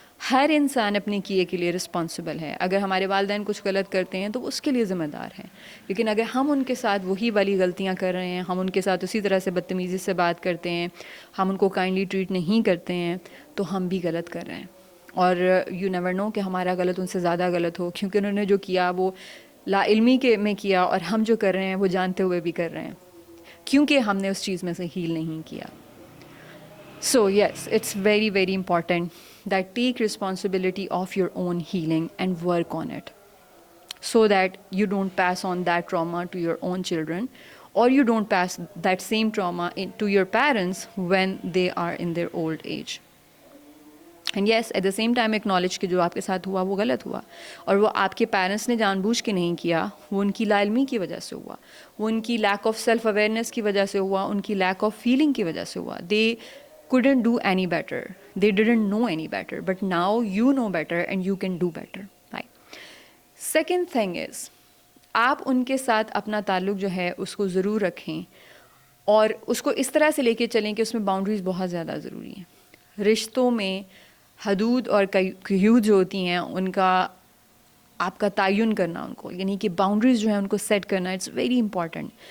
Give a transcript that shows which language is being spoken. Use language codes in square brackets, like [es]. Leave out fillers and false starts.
[ur] ہر انسان اپنے کیے کے لیے رسپانسبل ہے. اگر ہمارے والدین کچھ غلط کرتے ہیں تو وہ اس کے لیے ذمہ دار ہیں, لیکن اگر ہم ان کے ساتھ وہی والی غلطیاں کر رہے ہیں, ہم ان کے ساتھ اسی طرح سے بدتمیزی سے بات کرتے ہیں, ہم ان کو کائنڈلی ٹریٹ نہیں کرتے ہیں, تو ہم بھی غلط کر رہے ہیں. اور [en] you never know [ur] کہ ہمارا غلط ان سے زیادہ غلط ہو, کیونکہ انہوں نے جو کیا وہ لا علمی کے میں کیا, اور ہم جو کر رہے ہیں وہ جانتے ہوئے بھی کر رہے ہیں کیونکہ ہم نے اس چیز میں سے ہیل نہیں کیا. [en] So yes, it's very, very important that take responsibility of your own healing and work on it so that you don't pass on that trauma to your own children, or you don't pass that same trauma to your parents when they are in their old age. And yes, at the same time acknowledge [ur] کہ جو آپ کے ساتھ ہوا وہ غلط ہوا, اور وہ آپ کے پیرنٹس نے جان بوجھ کے نہیں کیا, وہ ان کی لا علمی کی وجہ سے ہوا, وہ ان کی لیک آف سیلف اویئرنیس کی وجہ سے ہوا, ان کی لیک آف فیلنگ کی وجہ سے ہوا. [en] They couldn't do any better, they didn't know any better, but now you know better and you can do better, right? Second thing is, [ur] آپ ان کے ساتھ اپنا تعلق جو ہے اس کو ضرور رکھیں, اور اس کو اس طرح سے لے کے چلیں کہ اس میں باؤنڈریز بہت زیادہ ضروری ہیں. رشتوں میں حدود اور قیود جو ہوتی ہیں ان کا آپ کا تعین کرنا, ان کو یعنی کہ باؤنڈریز جو ہیں ان کو سیٹ کرنا, [en] It's very important.